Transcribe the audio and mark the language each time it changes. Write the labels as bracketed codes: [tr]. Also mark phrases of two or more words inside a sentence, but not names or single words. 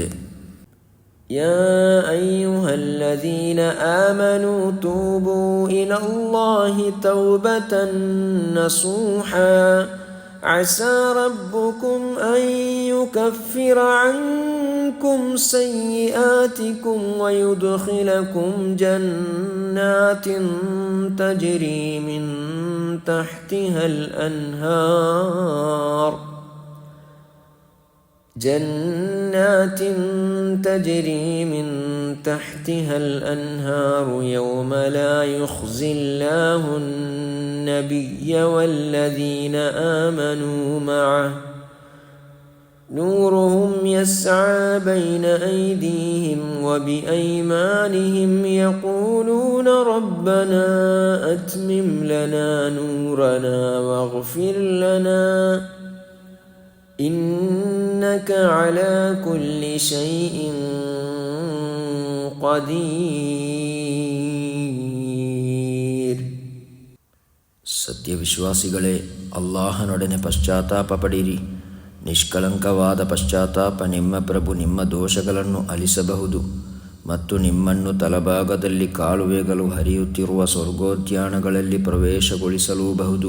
[ar] يا أيها الذين آمنوا توبوا إلى الله توبة نصوحا عسى ربكم أن يكفر عنكم سيئاتكم ويدخلكم جنات تجري من تحتها الأنهار جنات تجري من تحتها الأنهار يوم لا يخزي الله النبي والذين آمنوا معه نورهم يسعى بين أيديهم وبأيمانهم يقولون ربنا أتمم لنا نورنا واغفر لنا إنك على كل شيء قدير. [kn] ಸತ್ಯವಿಶ್ವಾಸಿಗಳೇ, ಅಲ್ಲಾಹನೊಡನೆ ಪಶ್ಚಾತ್ತಾಪ ಪಡಿರಿ. ನಿಷ್ಕಳಂಕವಾದ ಪಶ್ಚಾತ್ತಾಪ ನಿಮ್ಮ ಪ್ರಭು ನಿಮ್ಮ ದೋಷಗಳನ್ನು ಅಲಿಸಬಹುದು ಮತ್ತು ನಿಮ್ಮನ್ನು ತಲಭಾಗದಲ್ಲಿ ಕಾಲುವೆಗಳು ಹರಿಯುತ್ತಿರುವ ಸ್ವರ್ಗೋದ್ಯಾನಗಳಲ್ಲಿ ಪ್ರವೇಶಗೊಳಿಸಲೂಬಹುದು.